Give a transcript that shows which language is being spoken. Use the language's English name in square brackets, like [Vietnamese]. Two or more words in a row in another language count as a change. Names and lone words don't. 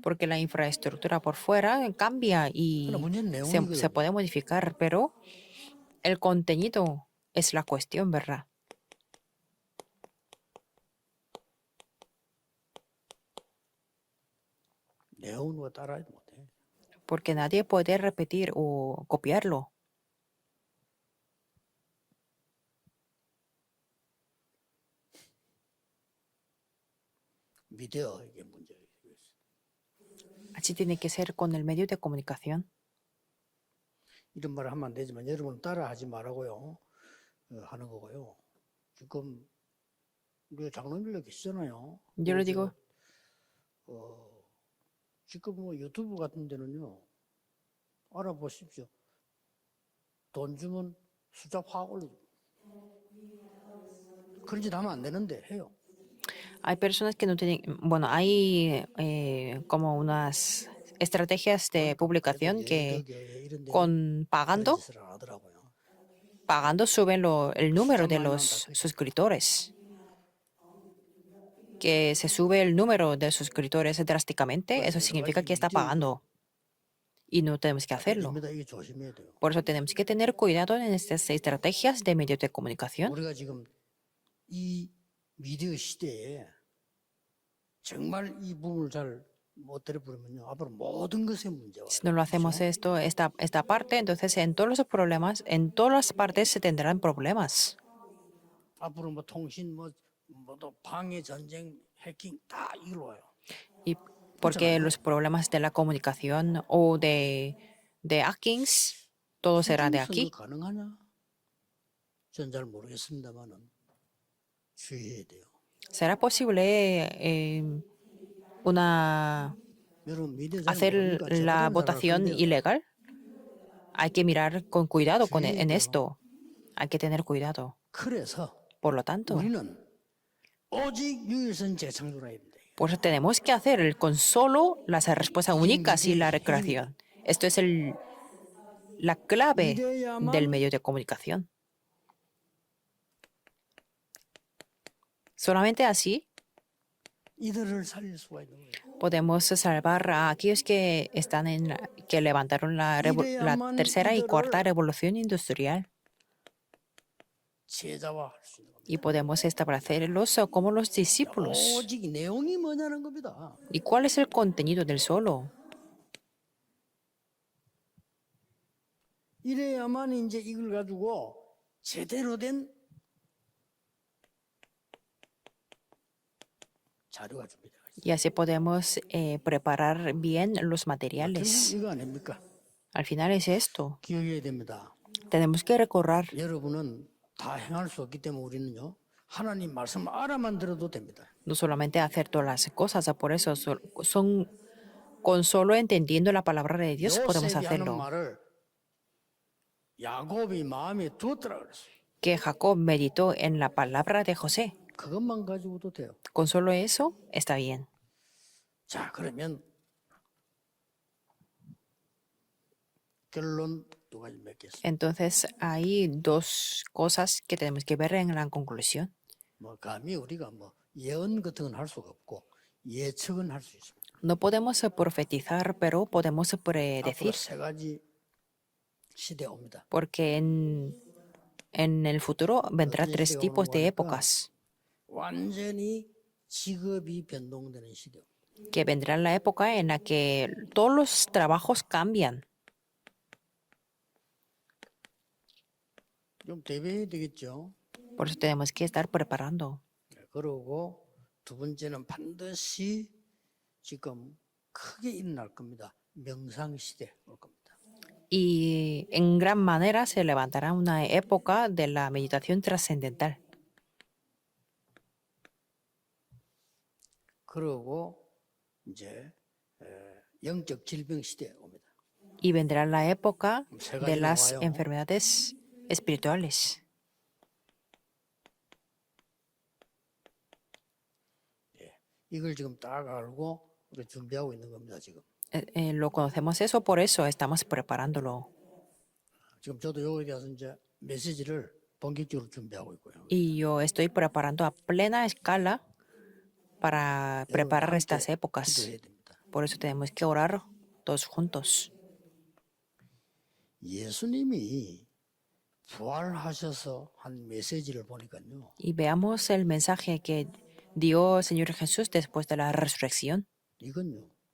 [Spanish] porque la infraestructura por fuera cambia y [Korean] 그러나 문제는 [Spanish] se [Korean] 내용이거든요. [Spanish] puede modificar, pero el contenido es la cuestión, ¿verdad? [Korean] 내용 누가 따라하지 못해. [Spanish] Porque nadie puede repetir o copiarlo. [Korean] 미디어 이게 문제예요. [Spanish] Así tiene que ser con el medio de comunicación. [Korean] 이런 말을 하면 안 되지만 여러분 따라하지 말라고요. 하는 거고요. 지금 우리가 장로님들 계시잖아요. [Spanish] Yo le digo, [Korean] 지금 뭐 유튜브 같은 데는요. 알아보십시오. 돈 주면 숫자 확 올려줘. 그런 짓 하면 안 되는데 해요. [Spanish] hay personas que no tienen, bueno, hay como unas estrategias de publicación que [Korean] 이런 데 [Spanish] con [Korean] 그런 [Spanish] pagando [Korean] 짓을 안 하더라고요. [Spanish] suben el número de los suscriptores. Que se sube el número de suscriptores drásticamente, eso significa que está pagando. Y no tenemos que hacerlo. [Korean] 됩니다. 이게 조심해야 돼요. [Spanish] Por eso tenemos que tener cuidado en estas estrategias de medios de comunicación. [Korean] 우리가 지금 이 미디어 시대에 정말 이 부분을 잘 못 들어버리면요. 앞으로 모든 것에 문제가 [Spanish] Si no lo hacemos esta parte, entonces en todos los problemas, en todas las partes se tendrán problemas. [Korean] 앞으로 뭐 통신 뭐또 방해 전쟁 해킹 다 이리로 와요. [Spanish] Y porque los problemas de la comunicación o de hackings, todo será de aquí. [Korean] 수중선거 가능하냐? 전 잘 모르겠습니다만은 주의해야 돼요. [Spanish] ¿Será posible [Korean] 여러분 미디어 잘 [Spanish] hacer [Korean] 모르니까 저 [Spanish] la [Korean] 같은 [Spanish] votación [Korean] 사람은 [Spanish] ilegal? Hay que mirar con cuidado en [Korean] 주의해야 [Spanish] esto. Hay que tener cuidado. [Korean] 그래서 [Spanish] Por lo tanto, [Korean] 우리는 오직 유일선 재창조라입니다. [Spanish] por eso tenemos que hacer con solo las respuestas únicas y la recreación. Esto es la clave del medio de comunicación. Solamente así [Korean] 이들을 살릴 수가 있는 거예요. [Spanish] podemos salvar a aquellos que que levantaron la tercera y cuarta revolución industrial. [Korean] 제자화할 수 있는 겁니다. [Spanish] Y podemos establecerlos como los discípulos. [Korean] 오직 내용이 뭐냐는 겁니다. [Spanish] ¿Y cuál es el contenido del solo? [Korean] 이래야만 이제 이걸 가지고 제대로 된 자료가 준비돼요. [Spanish] Y así podemos preparar bien los [Korean] 결국 [Spanish] materiales. [Korean] 이거 아닙니까? [Spanish] Al final es esto. [Korean] 기억해야 됩니다. [Spanish] Tenemos que recordar. [Korean] 여러분은 다 행할 수 없기 때문에 우리는요. 하나님 말씀 알아만 들어도 됩니다. [Spanish] No solamente hacer todas las cosas, por eso con solo entendiendo la palabra de Dios podemos [Korean] 요셉이 하는 [Spanish] hacerlo. [Korean] 말을 야곱이 마음에 두었더라 그랬어요. [Spanish] Que Jacob meditó en la palabra de José. [Korean] 그것만 가지고도 돼요. [Spanish] Con solo eso está bien. [Korean] 자, 그러면 결론 두 가지 맺겠습니다. [Spanish] Entonces hay dos cosas que tenemos que ver en la conclusión. [Korean] 뭐 감히 우리가 뭐 예언 같은 건 할 수가 없고 예측은 할 수 있습니다. [Spanish] No podemos profetizar, pero podemos [Korean] 앞으로 [Spanish] predecir, [Korean] 세 가지 시대 옵니다. [Spanish] porque en el futuro vendrán tres tipos de épocas, [Korean] 완전히 직업이 변동되는 시대. [Spanish] que vendrá la época en la que todos los trabajos cambian. [Korean] 좀 대비해야 되겠죠. [Spanish] Por eso tenemos que estar preparando. [Korean] 그러고 두 번째는 반드시 지금 크게 일어날 겁니다. 명상 시대 올 겁니다. [Spanish] Y en gran manera se levantará una época de la meditación trascendental. [Korean] 그러고 이제 영적 질병 시대 옵니다. [Spanish] Y vendrá la época [Korean] 세 [Spanish] de [Korean] 가지 [Spanish] las [Korean] 나와요. [Spanish] enfermedades espirituales. [Korean] 이걸 지금 딱 알고 우리 준비하고 있는 겁니다. 지금. [Spanish] Lo conocemos eso, por eso estamos preparándolo. [Korean] 지금 저도 여기에 대해서 이제 메시지를 본격적으로 준비하고 있고요. [Spanish] Y yo estoy preparando a plena escala para [Korean] 여러분 [Spanish] preparar [Korean] 함께 [Spanish] estas épocas. [Korean] 기도해야 됩니다. [Spanish] Por eso tenemos que orar todos juntos. [Korean] 예수님이 부활하셔서 한 메시지를 보니까요. [Spanish] Y veamos el mensaje que dio el Señor Jesús después de la resurrección. [Korean] 이건요.